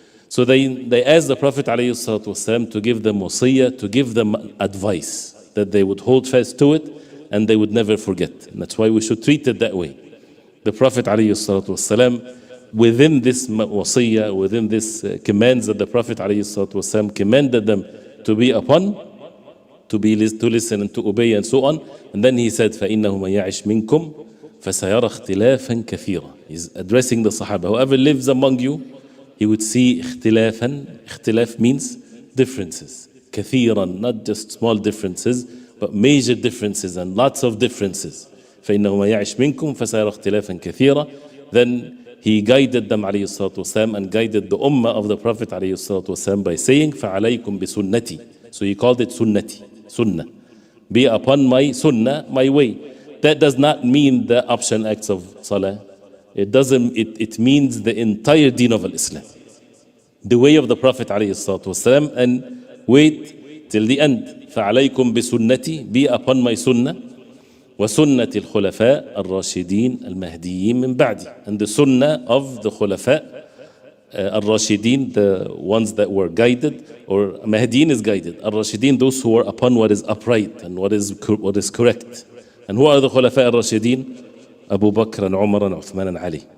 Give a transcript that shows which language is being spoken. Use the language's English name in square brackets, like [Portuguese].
[English] So they asked the Prophet ﷺ to give them wasiyah, to give them advice, that they would hold fast to it and they would never forget. And that's why we should treat it that way. The Prophet ﷺ within this wasiyah, within this commands that the Prophet ﷺ commanded them to be upon, to listen and to obey and so on. [Arabic] And then he said, فَإِنَّهُ مَن يَعِشْ مِنكُمْ فَسَيَرَى اخْتِلَافًا كَثِيرًا. [English] He's addressing the Sahaba. Whoever lives among you, he would see اختلافًا. اختلاف means differences. كثيرًا, not just small differences, but major differences and lots of differences. [Arabic] فإنه ما يعش منكم فسيرى اختلافا كثيرا. [English] Then he guided them عليه الصلاة والسلام and guided the ummah of the Prophet عليه الصلاة والسلام by saying فعليكم بسنتي. So he called it sunnati, sunnah. Be upon my sunnah, my way. That does not mean the optional acts of salah. It means the entire deen of Islam. The way of the Prophet عليه الصلاة والسلام, and wait till the end. فعليكم بسنتي, be upon my sunnah. [Arabic] وسنة الخلفاء الراشدين المهديين من بعدي. [English] And the sunnah of the khulafa al-Rashidin, the ones that were guided, or Mahdiin is guided. Al-Rashidin, those who are upon what is upright and what is correct. And who are the Khulafa al-Rashidin? Abu Bakr and Umar and Uthman and Ali.